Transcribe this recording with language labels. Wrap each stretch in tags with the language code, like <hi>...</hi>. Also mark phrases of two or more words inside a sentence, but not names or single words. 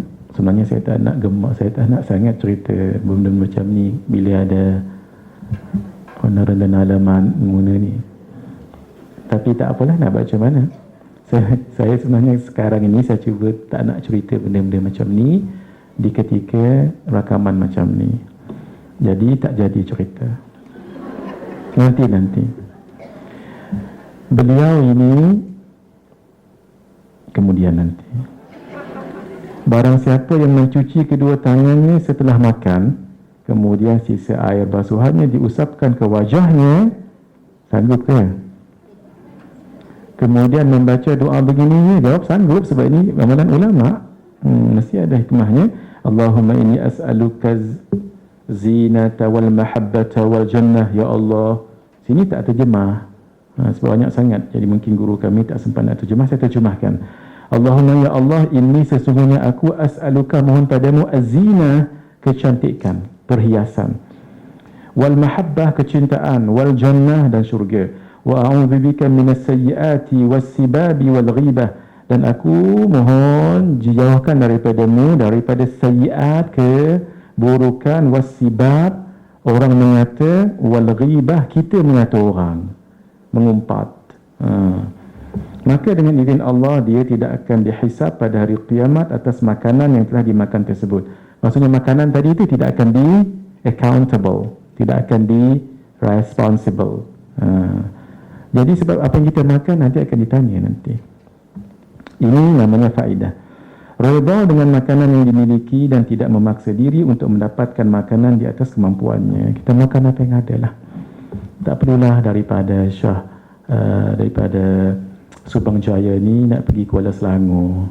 <ms>Sebenarnya saya tak nak gemak, saya tak nak sangat cerita benda macam ni bila ada honoran dan alaman guna ni. Tapi tak apalah, nak baca mana. Saya sebenarnya sekarang ini saya cuba tak nak cerita benda-benda macam ni di ketika rakaman macam ni. Jadi tak jadi cerita. Nanti. Beliau ini kemudian nanti. Barang siapa yang mencuci kedua tangannya setelah makan, kemudian sisa air basuhannya diusapkan ke wajahnya, sanggup ke? Kemudian membaca doa begini, jawab sanggup sebab ini amalan ulama. Mesti ada hikmahnya.</ms> <ar>اللهم إني أسألك الزينة والمحبة والجنة يا الله.</ar> <ms>Sini tak terjemah. Sebab banyak sangat. Jadi mungkin guru kami tak sempat nak terjemah, saya terjemahkan.</ms> <ar>اللهم يا الله إني</ar> <ms>sesungguhnya aku as'aluka mohon padamu az-zina, kecantikan, perhiasan.</ms> <ar>والمحبة,</ar> <ms>kecintaan,</ms> <ar>والجنة,</ar> <ms>dan syurga.</ms> <ar>وأعوذ بك من السيئات والسباب والغيبة,</ar> <ms>dan aku mohon dijauhkan daripadamu daripada sayyiat, keburukan, was-sibab, orang mengata,</ms> <ar>والغيبة,</ar> <ms>kita mengata orang, mengumpat. Maka dengan izin Allah dia tidak akan dihisab pada hari kiamat atas makanan yang telah dimakan tersebut. Maksudnya makanan tadi itu tidak akan di accountable, tidak akan di responsible. Jadi sebab apa yang kita makan nanti akan ditanya nanti. Ini namanya faedah. Redha dengan makanan yang dimiliki dan tidak memaksa diri untuk mendapatkan makanan di atas kemampuannya. Kita makan apa yang ada lah. Tak perlulah daripada daripada Subang Jaya ni nak pergi Kuala Selangor.</ms>